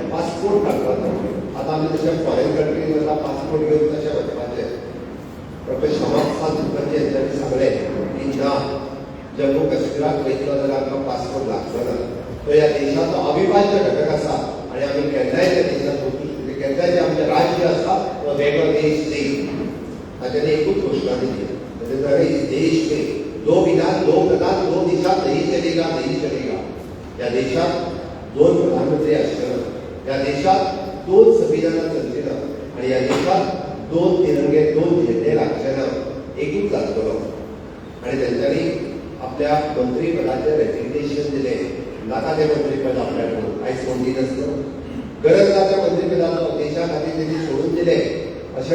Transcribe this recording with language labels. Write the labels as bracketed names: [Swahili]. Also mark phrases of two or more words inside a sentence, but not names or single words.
[Konkani] पासपोर्ट काडपाचो आतां आमी तशे फॉरेन कंट्रीन वता पासपोर्ट घेवन तशें वचपाचें डॉक्टर श्यामाप्रसाद मुखर्जी हांच्यांनी सांगलें की ना जम्मू काश्मीराक वयतलो जाल्यार आमकां पासपोर्ट लागचो ना तो ह्या देशाचो अविभाज्य घटक आसा आनी आमी केन्नाय त्या देशांत वचूंक केन्नाय जे आमचें राज्य आसा तो वेगळो देश न्ही ताच्यानी एकूच घोशणा दिली [Hindi] इस देश में 2 विधान 2 प्रधान 2 दिशा नहीं चलेगा [Konkani] या देशात 2 प्रधानमंत्री आसचेना या देशात 2 संविधानां चलचीना आनी या देशात 2 तिरंगे 2 झेंडे लागचे ना एकूच जातलो आनी तेंच्यांनी आपल्या मंत्रीपदाचें रेजिग्नेशन दिलें नाका तें मंत्रीपद आपल्याक म्हणून आयज कोण दिनासलो गरज ना त्या मंत्रीपदाचो देशा खातीर तेणी सोडून दिलें अशें